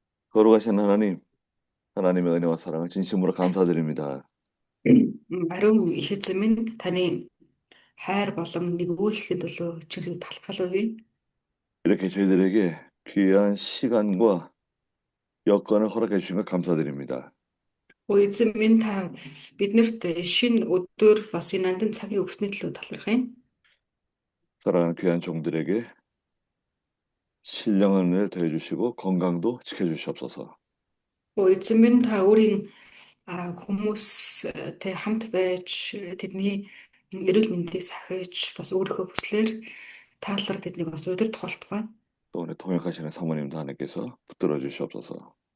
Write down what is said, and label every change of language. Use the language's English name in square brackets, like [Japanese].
[Korean] 거룩하신 하나님, 하나님의 은혜와 사랑을 진심으로 감사드립니다. [Mongolian] Ариун их эзэн минь таны хайр болон нэгүүлслийн төлөө чигсэл талархал өгье. [Korean] 이렇게 저희들에게 귀한 시간과 여건을 허락해 주신 것 감사드립니다. [Mongolian] Эзэн минь та биднэрт шинэ өдөр бас энэ нандин цагийг өгсөний төлөө талархъя. [Korean] 사랑하는 귀한 종들에게 신령한 더해 주시고 건강도 지켜 주시옵소서. [Mongolian] Эзэн минь та өөрийн хүмүүстэй хамт байж тэдний эрүүл мэндийг сахиж бас өөрийнхөө хүслээр таалар тэднийг бас удирдах болтугай. [Korean] 또 오늘 통역하시는 사모님도 하나님께서 붙들어 주시옵소서.